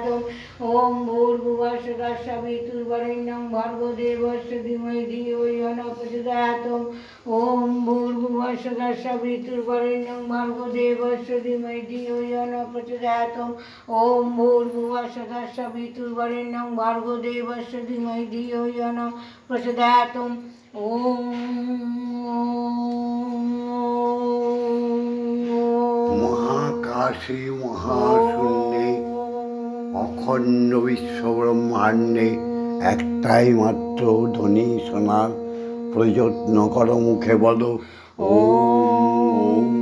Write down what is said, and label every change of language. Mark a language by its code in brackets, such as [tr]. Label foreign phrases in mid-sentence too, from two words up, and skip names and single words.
[sa] ওম ভূর্ভুবস্সুঃ তৎসবিতুর্বরেণ্যং ভর্গো দেবস্য ধীমহি ধিয়ো য়ো ন প্রচোদয়াৎ। ওম ভূর্ভুবস্সুঃ তৎসবিতুর্বরেণ্যং ভর্গো দেবস্য ধীমহি ধিয়ো য়ো ন প্রচোদয়াৎ। ওম ভূর্ভুবস্সুঃ তৎসবিতুর্বরেণ্যং ভর্গো দেবস্য ধীমহি ধিয়ো য়ো ন প্রচোদয়াৎ। [bn] মহাকাশে মহাশূন্যে অখণ্ড বিশ্বব্রহ্মাণ্ডে একটাই মাত্র ধ্বনি শোনার প্রযত্ন করো, মুখে বলো ওম।